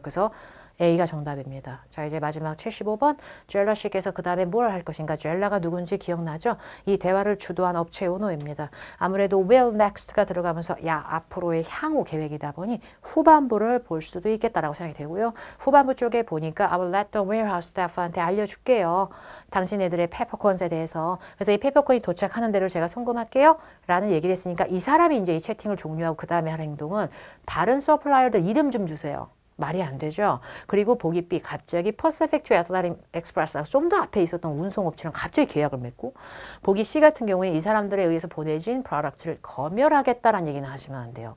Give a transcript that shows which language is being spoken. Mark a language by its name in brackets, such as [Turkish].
[Korean] 그래서 A가 정답입니다. 자, 이제 마지막 75번 젤라 씨께서 그 다음에 뭘 할 것인가. 젤라가 누군지 기억나죠? 이 대화를 주도한 업체 오너입니다. 아무래도 will next가 들어가면서 야 앞으로의 향후 계획이다 보니 후반부를 볼 수도 있겠다라고 생각이 되고요. 후반부 쪽에 보니까 [English] I will let the warehouse staff [Korean] 한테 알려줄게요. 당신네들의 페퍼콘스에 대해서. 그래서 이 페퍼콘이 도착하는 대로 제가 송금할게요. 라는 얘기를 했으니까 이 사람이 이제 이 채팅을 종료하고 그 다음에 할 행동은 다른 서플라이어들 이름 좀 주세요. 말이 안 되죠. 그리고 보기 B, 갑자기 Pacific to Atlantic Express가 좀 더 앞에 있었던 운송업체랑 갑자기 계약을 맺고, 보기 C 같은 경우에 이 사람들에 의해서 보내진 프로덕트를 검열하겠다라는 얘기는 하시면 안 돼요.